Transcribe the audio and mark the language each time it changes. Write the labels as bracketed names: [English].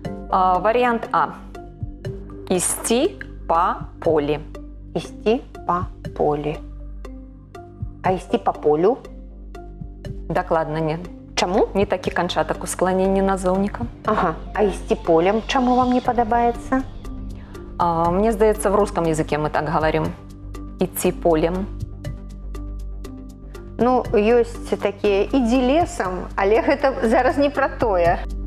[Belarusian] Вариант А. Ісці па полі. Ісці па полі. А ісці па полю? Дакладна не. Чаму? Не такі канчатак у скланенні назоўніка. Ага. А ісці полем чаму вам не падабаецца? Мне здаецца, [Russian] в русском языке мы так говорим. Идти полем. [Belarusian] Ну, ёсць такія «ідзі лесам», але гэта зараз не пра тое.